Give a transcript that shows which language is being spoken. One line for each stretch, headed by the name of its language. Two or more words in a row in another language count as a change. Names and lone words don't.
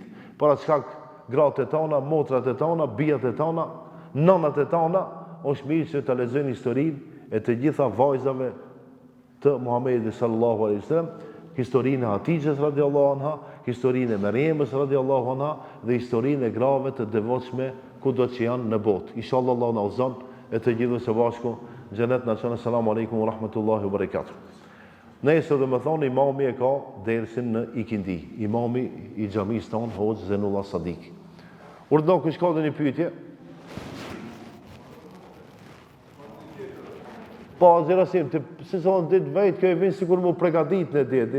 Albanian: Për atë shkak gratë e tona, motrat e tona, bijat e tona, nanat e tona, është mirë që të lexojnë historinë e të gjitha vajzave të Muhamedit
Arabic: صلى الله عليه وسلم,
Albanian: historinë e Hatixhes
Arabic: رضي الله عنها,
Albanian: historinë e Meryemës
Arabic: رضي الله عنها
Albanian: dhe historinë e grave të devotshme kudo që janë në botë. Inshallah Allah na udhëzon e të gjithë së bashku xhenet na çon.
Arabic: السلام عليكم ورحمة الله وبركاته.
Albanian: Nëse do më thonë imami e ka dersin në Ikindi, imami i xhamisë tonë Hoxh Zenullah Sadik. Urdhno kush ka një pyetje? Po, zirasim, se thonë ditë vejtë, kjo e vinë si kur mu pregadit në ditë.